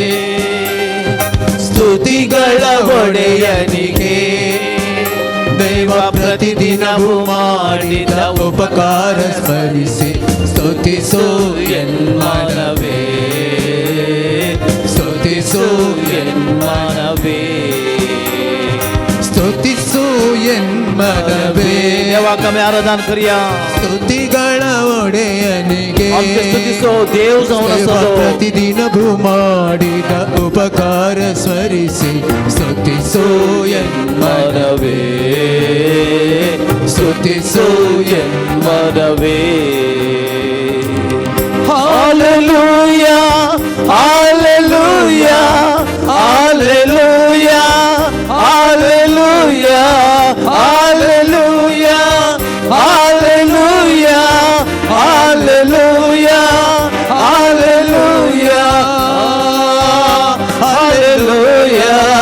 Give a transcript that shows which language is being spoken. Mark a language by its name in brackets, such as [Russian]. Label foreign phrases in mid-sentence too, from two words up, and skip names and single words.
[Kannada] ಸ್ತುತಿಗಳ ಒಡೆಯನಿಗೆ ದೇವ ಪ್ರತಿದಿನವೂ ಮಾಡಿದ ಉಪಕಾರ ಸ್ಮರಿಸಿ ಸ್ತುತಿಸು ಎನ್ಮನವೇ ಸ್ತುತಿಸು ಮನವೇ ಸ್ತುತಿಸು ಎನ್ಮನವೇ [Konkani] देवाक आमी आराधना करूया [Kannada] ಸ್ತುತಿಗಳ ಒಡೆಯನಿಗೆ [Konkani] आमचे स्तुतीचो देव जावन [Kannada] ದೇವ [Konkani] आसा तो [Kannada] ಪ್ರತಿದಿನವೂ ಮಾಡಿದ ಉಪಕಾರ ಸ್ಮರಿಸಿ ಸ್ತುತಿಸು ಎನ್ಮನವೇ ಸ್ತುತಿಸು ಮನವೇ ಹಾಲೆಲೂಯಾ ಹಾಲೆಲೂಯಾ ಹಾಲೆಲೂಯಾ ಹಾಲೆಲೂಯಾ ಹಾಲೆಲೂಯಾ ಹಾಲೆಲೂಯಾ ಹಾಲೆಲೂಯಾ ಹಾಲೆಲೂಯಾ ಹಾಲೆಲೂಯಾ